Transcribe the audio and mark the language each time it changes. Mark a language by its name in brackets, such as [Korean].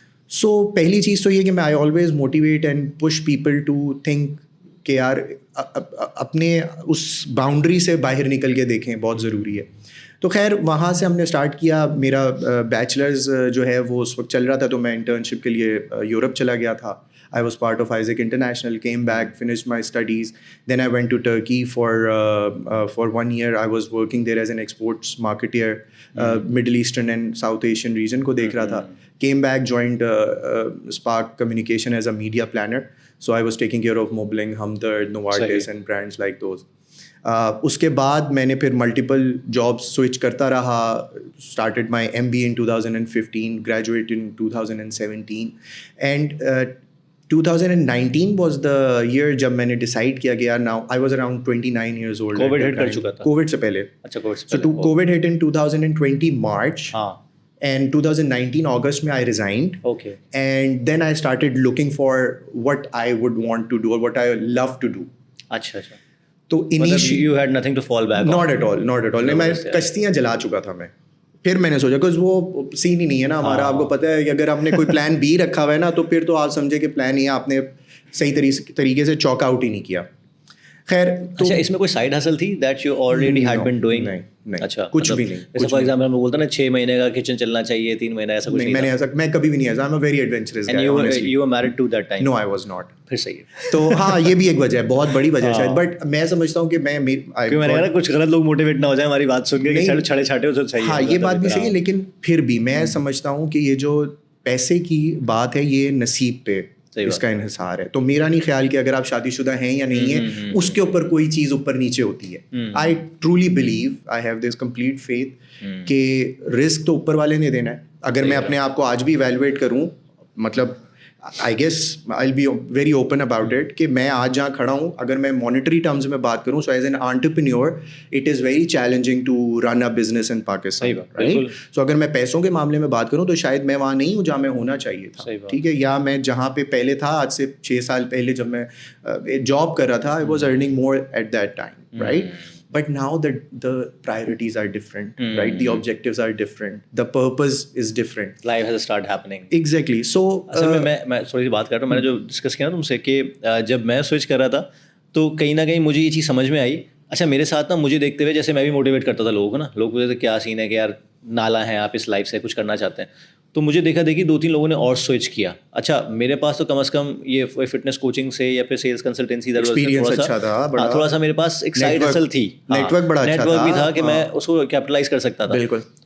[Urdu] سو پہلی چیز تو یہ کہ میں [English] I always motivate and push people to think [Urdu] کہ یار اپنے اس باؤنڈری سے باہر نکل کے دیکھیں, بہت ضروری ہے. تو خیر وہاں سے ہم نے اسٹارٹ کیا. میرا بیچلرز جو ہے وہ اس وقت چل رہا تھا, تو میں انٹرنشپ کے لیے یورپ چلا گیا تھا. [English] I was part of Isaac International, came back, finished my studies. Then I went to Turkey for 1 year. I was working there as an exports marketeer, Middle Eastern and South Asian region [Urdu] ko dekh raha tha. [English] Came back, joined Spark Communication as a media planner. So I was taking care of Moblink, Hamdard, Novartis and brands like those. [Urdu] اس کے بعد میں نے پھر multiple jobs switch کرتا رہا. [English] started my MBA in 2015, graduated in 2017, and 2019 was the year [Urdu] جب میں نے ڈیسائڈ کیا کہ یار [English] now I was around 29 years old. [Urdu] Covid ہٹ کر چکا تھا. کووڈ سے پہلے. اچھا کووڈ سے پہلے. [English] So covid hit in 2020 March. And 2019 August میں I resigned. Okay. And then I started looking for what I would want to do or what I love to do. [Urdu] اچھا اچھا. تو [English] you had nothing to fall back on. Not at all. [Urdu] میں کشتیاں جلا چکا تھا میں. پھر میں نے سوچا کہ وہ سین ہی نہیں ہے نا ہمارا. آپ کو پتہ ہے کہ اگر ہم نے کوئی پلان بی رکھا ہوا ہے نا, تو پھر تو آپ سمجھے کہ پلان یہ آپ نے صحیح طریقے سے چوک آؤٹ ہی نہیں کیا. خیر اچھا اس میں کوئی سائڈ ہسل تھی [English] That you already had been doing? [Urdu] نہیں اچھا کچھ بھی نہیں. جیسے فار ایگزامپل ہم بولتے ہیں نا 6 مہینے کا کچن چلنا چاہیے, 3 مہینے ایسا کچھ نہیں. میں نے ایسا میں کبھی بھی نہیں ایسا. [English] I'm a very adventurous guy. You were married to that time? No, I was not. [Urdu] پھر صحیح ہے. تو ہاں یہ بھی ایک وجہ ہے, بہت بڑی وجہ ہے شاید, بٹ میں سمجھتا ہوں کہ میں نے کہا کچھ غلط لوگ موٹیویٹ نہ ہو جائیں ہماری بات سن کے کہ چھڑے چھاٹے ہو تو صحیح. ہاں یہ بات بھی صحیح ہے, لیکن پھر بھی میں سمجھتا ہوں کہ یہ جو پیسے کی بات ہے یہ نصیب پہ اس کا انحصار ہے. تو میرا نہیں خیال کہ اگر آپ شادی شدہ ہیں یا نہیں ہیں اس کے اوپر کوئی چیز اوپر نیچے ہوتی ہے. [English] I truly believe, I have this complete faith [Urdu] کہ رسک تو اوپر والے نے دینا ہے. اگر میں اپنے آپ کو آج بھی ایویلویٹ کروں, [English] مطلب I guess I will be very open about it [Urdu] کہ میں آج جہاں کھڑا ہوں, اگر میں مانیٹری ٹرمز میں بات کروں, [English] So as an entrepreneur it is very challenging to run a business in Pakistan, right. [Urdu] سو اگر میں پیسوں کے معاملے میں بات کروں تو شاید میں وہاں نہیں ہوں جہاں میں ہونا چاہیے تھا, ٹھیک ہے, یا میں جہاں پہ پہلے تھا آج سے 6 سال پہلے جب میں جاب کر رہا تھا, [English] I was earning more at that time, [Urdu] right. [English] But now the priorities are different, right? The objectives are different. The purpose is different. Life has started happening. Exactly. So [Urdu] میں تھوڑی سی بات کر رہا ہوں. میں نے جو ڈسکس کیا نا تم سے کہ جب میں سوئچ کر رہا تھا تو کہیں نہ کہیں مجھے یہ چیز سمجھ میں آئی. اچھا میرے ساتھ نا مجھے دیکھتے ہوئے جیسے میں بھی موٹیویٹ کرتا تھا لوگوں کو نا, لوگ پوچھتے تھے کیا سین ہے کہ یار نالا ہیں آپ اس لائف سے, کچھ کرنا چاہتے ہیں. تو مجھے دیکھا دیکھی 2-3 لوگوں نے اور سوئچ کیا. اچھا میرے پاس تو کم از کم یہ فٹنس کوچنگ سے یا پھر سیلس کنسلٹنسی تھوڑا سا میرے پاس ایک سائڈ ہسل تھی, نیٹ ورک بھی تھا کہ میں اس کو کیپٹلائز کر سکتا تھا. بالکل.